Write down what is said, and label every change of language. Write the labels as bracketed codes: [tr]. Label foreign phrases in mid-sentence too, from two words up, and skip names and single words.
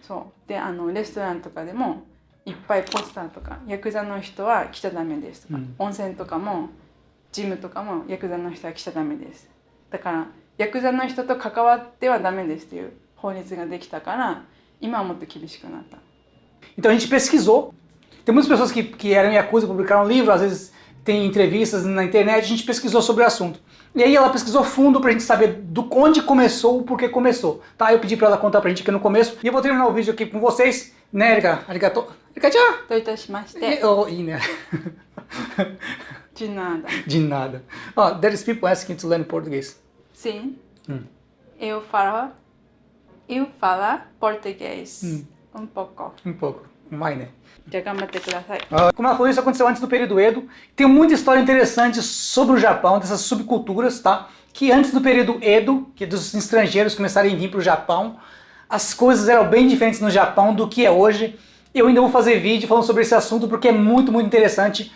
[ja] そうでレストランとかでもいっぱいポスターとかヤクザの人は来ちゃダメですとか、温泉とかもジムとかもヤクザの人は来ちゃダメです、だからヤクザの人と関わってはダメですっていう法律ができたから今はもっと厳しくなった。 [pt] Então a gente pesquisou, tem muitas pessoas que eram Yakuza, publicaram livro, às vezes tem entrevistas na internet, a gente pesquisou sobre o assunto. E aí ela pesquisou fundo pra gente saber do onde começou, o porquê começou, tá? Eu pedi pra ela contar pra gente aqui no começo, e eu vou terminar o vídeo aqui com vocês, né, Erika? [ja] ありがとう。ありがとう. どういたしまして。いいね。 [pt] De nada. De nada. [en] There is people asking to learn português. [pt] Sim. Eu falo português. Um pouco. Um pouco. Mais, né? [ja] じゃあ頑張ってください。 [pt] Como ela falou, isso aconteceu antes do período Edo. Tem muita história interessante sobre o Japão, dessas subculturas, tá? Que antes do período Edo, que dos estrangeiros começarem a vir para o Japão, as coisas eram bem diferentes no Japão do que é hoje. Eu ainda vou fazer vídeo falando sobre esse assunto porque é muito, muito interessante.